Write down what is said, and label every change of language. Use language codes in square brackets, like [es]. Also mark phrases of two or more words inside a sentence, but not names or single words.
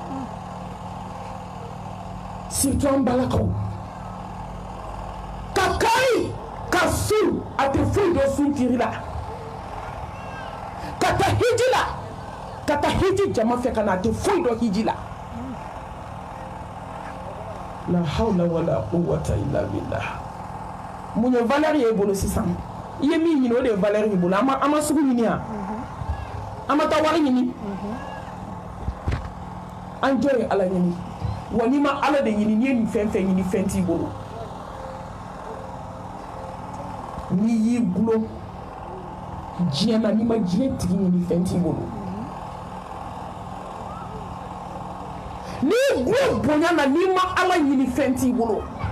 [bm] surtout an balakaw ka kari ka su a tɛ foyi dɔn sun kiri la ka taa hiji la ka taa hiji jama fɛ ka na a tɛ foyi dɔn hiji la [ar] لا حول ولا قوة إلا بالله [bm] mun ye valeur ye bolo sisan i ye min ɲini o de ye valeur ye bolo an ma sugu ɲini yan an ma taa wari ɲini an jɔ ye ala ɲini wa n'i ma ala de ɲini n'i ye nin fɛn fɛn ɲini fɛn t'i bolo n'i y'i gulo diɲɛ na n'i ma diɲɛ tigi ɲini fɛn t'i bolo n'i gulo bonya na n'i ma ala ɲini fɛn t'i bolo